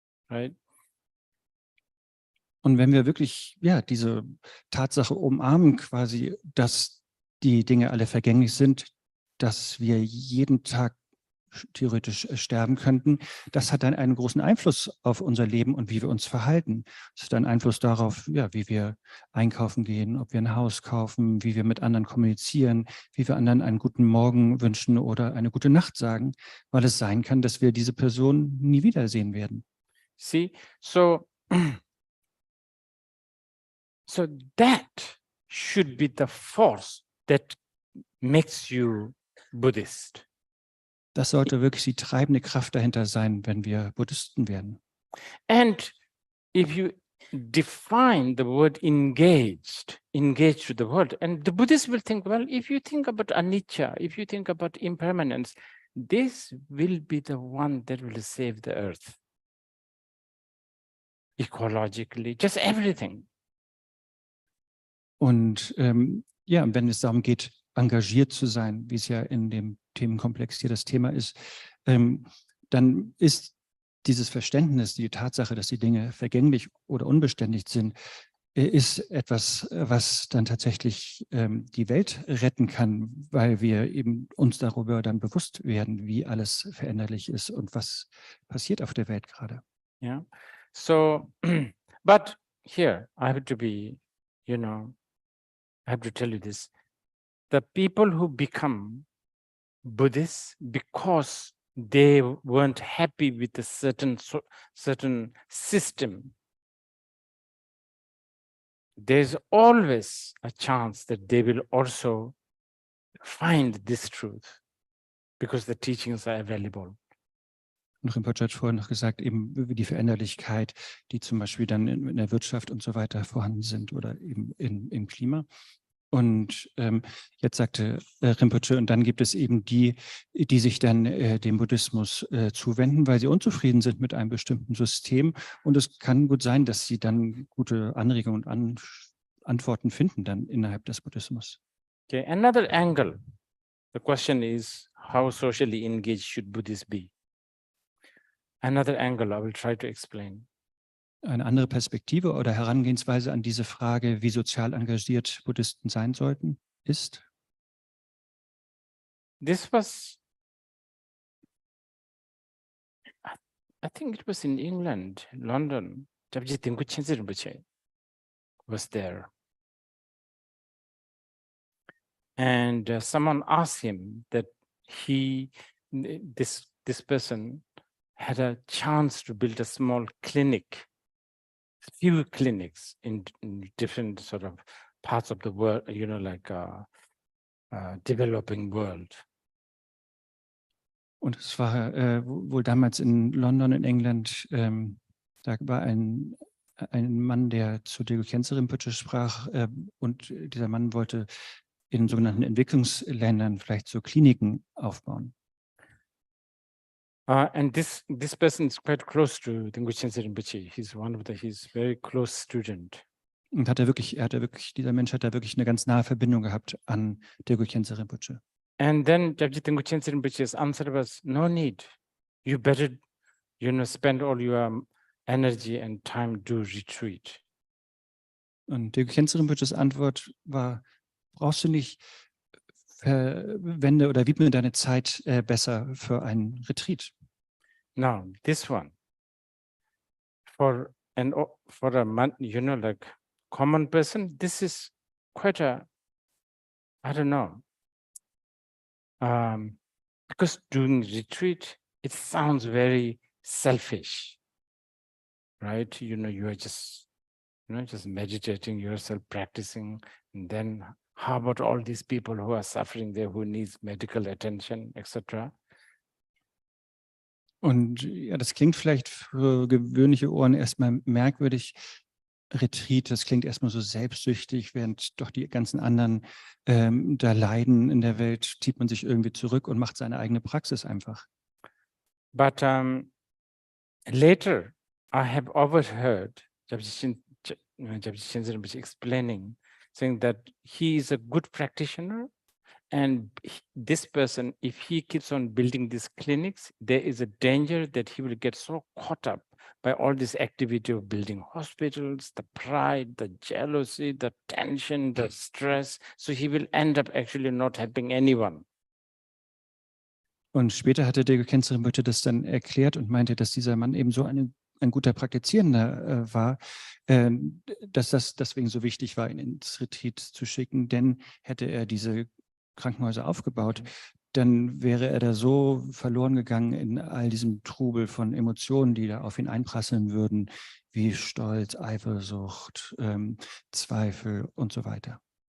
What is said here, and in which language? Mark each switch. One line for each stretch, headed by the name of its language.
English: Right?
German: Und wenn wir wirklich diese Tatsache umarmen, quasi, dass die Dinge alle vergänglich sind, dass wir jeden Tag theoretisch sterben könnten, das hat dann einen großen Einfluss auf unser Leben und wie wir uns verhalten. Es hat einen Einfluss darauf, wie wir einkaufen gehen, ob wir ein Haus kaufen, wie wir mit anderen kommunizieren, wie wir anderen einen guten Morgen wünschen oder eine gute Nacht sagen, weil es sein kann, dass wir diese Person nie wiedersehen werden.
English: See, so that should be the force that makes you Buddhist.
German: Das sollte wirklich die treibende Kraft dahinter sein, wenn wir Buddhisten werden.
English: And if you define the word engaged to the world, and the Buddhists will think, well, if you think about anicca, if you think about impermanence, this will be the one that will save the earth. Ecologically, just everything.
German: Und wenn es darum geht, engagiert zu sein, wie es ja in dem Themenkomplex hier das Thema ist, dann ist dieses Verständnis, die Tatsache, dass die Dinge vergänglich oder unbeständig sind, ist etwas, was dann tatsächlich die Welt retten kann, weil wir eben uns darüber dann bewusst werden, wie alles veränderlich ist und was passiert auf der Welt gerade.
English: Yeah. So, but here I have to be, I have to tell you this. The people who become Buddhists because they weren't happy with a certain system, there's always a chance that they will also find this truth because the teachings are available.
German: Und Rinpoche hat vorhin noch gesagt, eben über die Veränderlichkeit, die zum Beispiel dann in der Wirtschaft und so weiter vorhanden sind oder eben im Klima. Und jetzt sagte Rinpoche, und dann gibt es eben die, die sich dann dem Buddhismus zuwenden, weil sie unzufrieden sind mit einem bestimmten System. Und es kann gut sein, dass sie dann gute Anregungen und Antworten finden dann innerhalb des Buddhismus.
English: Okay, another angle. The question is, how socially engaged should Buddhists be? Another angle I will try to explain.
German: Eine andere Perspektive oder Herangehensweise an diese Frage, wie sozial engagiert Buddhisten sein sollten, ist?
English: This was, I think it was in England, London. Dabji Tengku Chense Rinpoche was there. And someone asked him that this person had a chance to build a small clinic, few clinics in different sort of parts of the world, like developing world.
German: Und es war wohl damals in London, in England, da war ein Mann, der zu Degu Khyentse Rinpoche sprach, und dieser Mann wollte in sogenannten Entwicklungsländern vielleicht so Kliniken aufbauen.
English: And this person is quite close to Degu Khyentse Rinpoche. He's very close student.
German: Und dieser Mensch hat da wirklich eine ganz nahe Verbindung gehabt an Degu Khyentse Rinpoche.
English: And then Degu Khyentse Rinpoche's answer was, no need. You better, spend all your energy and time to retreat.
German: Und Degu Khyentse Rinpoches Antwort war, brauchst du nicht, verwende oder widme deine Zeit besser für einen Retreat.
English: Now, this one, for a man, like common person, this is quite a, I don't know, because doing retreat, it sounds very selfish, right? You are just, just meditating yourself, practicing, and then how about all these people who are suffering there, who needs medical attention, etc.?
German: Und ja, das klingt vielleicht für gewöhnliche Ohren erstmal merkwürdig. Retreat, das klingt erstmal so selbstsüchtig, während doch die ganzen anderen da leiden in der Welt, zieht man sich irgendwie zurück und macht seine eigene Praxis einfach.
English: But later, I have overheard Japji Khyentse Rinpoche explaining, saying that he is a good practitioner, and this person, if he keeps on building these clinics, there is a danger that he will get so caught up by all this activity of building hospitals, the pride, the jealousy, the tension, the stress. So he will end up actually not helping anyone.
German: Und später hatte Degu Khyentse Rinpoche das dann erklärt und meinte, dass dieser Mann eben so ein guter Praktizierender war, dass das deswegen so wichtig war, ihn ins Retreat zu schicken, denn hätte er diese Krankenhäuser aufgebaut, dann wäre er da so verloren gegangen in all diesem Trubel von Emotionen, die da auf ihn einprasseln würden, wie Stolz, Eifersucht, Zweifel und so weiter.